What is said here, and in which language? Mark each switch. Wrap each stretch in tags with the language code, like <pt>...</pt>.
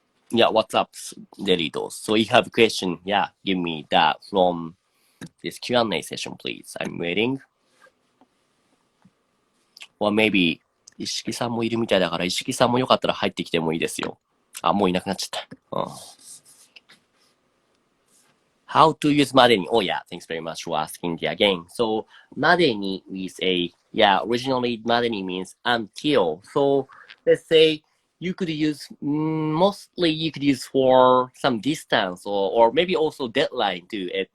<en>Yeah, what's up, Delitos? So if you have a question, give me that from this Q&A session, please. I'm waiting. Or maybe,</en> <ja>石木さんもいるみたいだから、石木さんもよかったら入ってきてもいいですよ。あ、もういなくなっちゃった。</ja> <en>How to use までに Oh yeah, thanks very much for asking again. So までに is originally までに means until. So let's say you could use, mostly you could use for some distance or maybe also deadline too.</en>